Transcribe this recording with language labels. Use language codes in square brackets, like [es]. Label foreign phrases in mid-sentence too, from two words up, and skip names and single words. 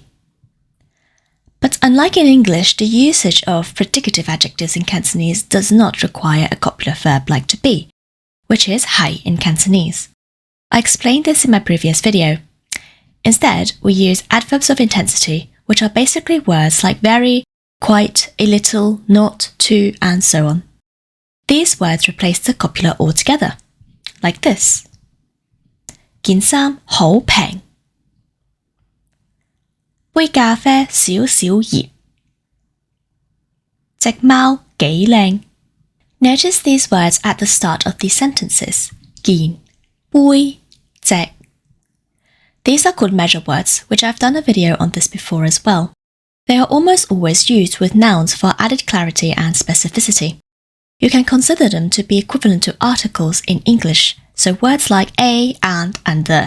[en] But unlike in English, the usage of predicative adjectives in Cantonese does not require a copular verb like to be, which is hai in Cantonese. I explained this in my previous video. Instead, we use adverbs of intensity, which are basically words like very, quite, a little, not, to, and so on. These words replace the copula altogether, like this: [yue] 件衫好平，杯咖啡少少熱，隻貓幾靚。 [en] Notice these words at the start of these sentences: [yue] 件、杯、 [en] 隻。These are called measure words, which I've done a video on this before as well. They are almost always used with nouns for added clarity and specificity. You can consider them to be equivalent to articles in English, so words like a, and the.